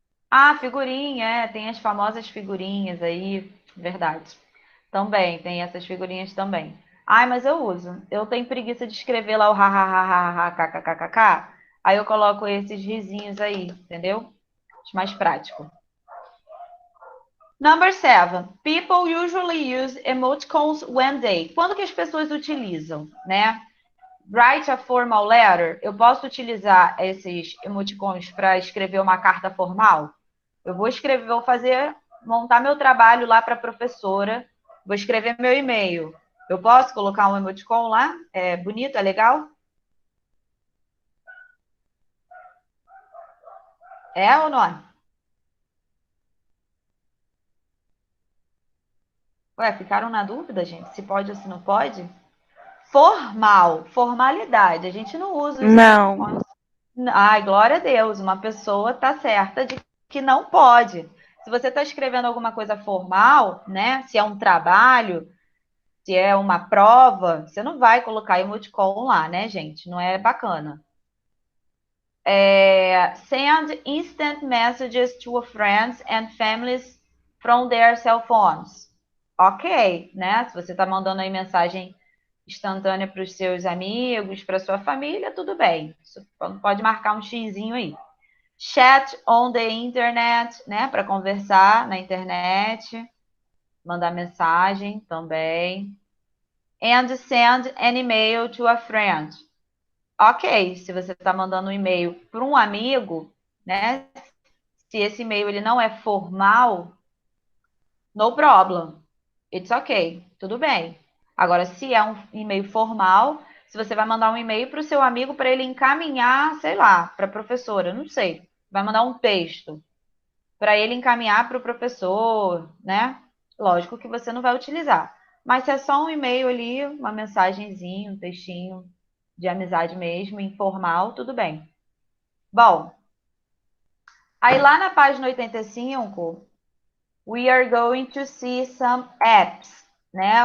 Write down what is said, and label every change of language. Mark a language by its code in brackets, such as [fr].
[pt] Ah, figurinha, tem as famosas figurinhas aí, verdade. Também, tem essas figurinhas também. Ai, mas eu uso. Eu tenho preguiça de escrever lá o ha ha ha ha ha kkkk. Aí eu coloco esses risinhos aí, entendeu? Acho mais prático. [en] Number 7. People usually use emoticons when they. [pt] Quando que as pessoas utilizam, né? [en] Write a formal letter. [pt] Eu posso utilizar esses emoticons para escrever uma carta formal? Eu vou escrever, vou fazer, montar meu trabalho lá para a professora, vou escrever meu e-mail. Eu posso colocar um emoticon lá? É bonito, é legal? É ou não é? Ué, ficaram na dúvida, gente? Se pode ou se não pode? Formal, formalidade. A gente não usa os não. emoticons. Ai, glória a Deus, uma pessoa está certa de que não pode. Se você está escrevendo alguma coisa formal, né? Se é um trabalho, se é uma prova, você não vai colocar emoticon lá, né, gente? Não é bacana. [en] Send instant messages to friends and families from their cell phones. [pt] Ok, né? Se você está mandando aí mensagem instantânea para os seus amigos, para sua família, tudo bem. Você pode marcar um xizinho aí. [en] Chat on the internet, [pt] né? Para conversar na internet, mandar mensagem também. [en] And send an email to a friend. [pt] Ok, se você está mandando um e-mail para um amigo, né? Se esse e-mail ele não é formal, [en] no problem. It's ok, [pt] tudo bem. Agora, se é um e-mail formal, se você vai mandar um e-mail para o seu amigo para ele encaminhar, sei lá, para a professora, não sei, vai mandar um texto para ele encaminhar para o professor, né? Lógico que você não vai utilizar. Mas se é só um e-mail ali, uma mensagenzinha, um textinho de amizade mesmo, informal, tudo bem. Bom, aí lá na página 85, [en] we are going to see some apps, né?